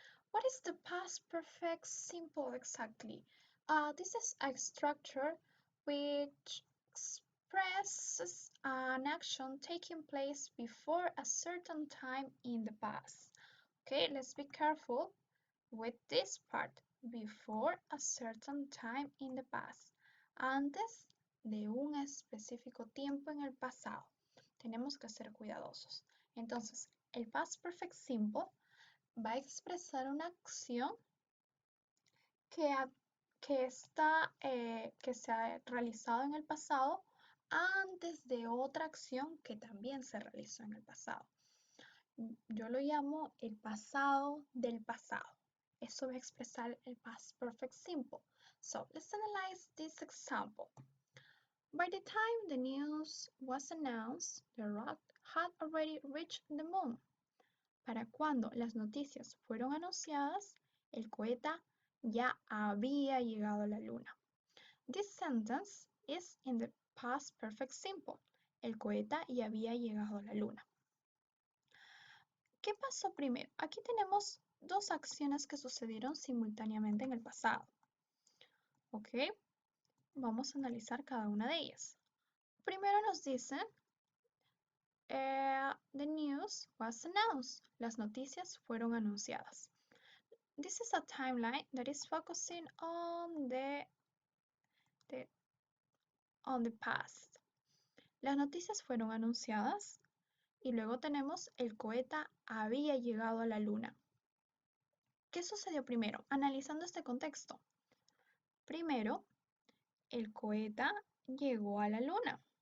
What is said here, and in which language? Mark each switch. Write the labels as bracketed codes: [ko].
[en] What is the past perfect simple exactly? This is a structure which expresses an action taking place before a certain time in the past. Okay, let's be careful with this part. Before a certain time in the past. [es] Antes de un específico tiempo en el pasado. Tenemos que ser cuidadosos. Entonces, el past perfect simple va a expresar una acción que se ha realizado en el pasado antes de otra acción que también se realizó en el pasado. Yo lo llamo el pasado del pasado. Eso va a expresar el past perfect simple. [en] So let's analyze this example. By the time the news was announced, the rock had already reached the moon. [es] Para cuando las noticias fueron anunciadas, el cohete ya había llegado a la luna. [en] This sentence is in the past perfect simple. [es] El cohete ya había llegado a la luna. ¿Qué pasó primero? Aquí tenemos dos acciones que sucedieron simultáneamente en el pasado. ¿Ok? Vamos a analizar cada una de ellas. Primero nos dice, [en] the news was announced. [es] Las noticias fueron anunciadas. [en] This is a timeline that is focusing on the past. [es] Las noticias fueron anunciadas y luego tenemos el cohete había llegado a la luna. ¿Qué sucedió primero? Analizando este contexto. Primero, el cohete llegó a la luna.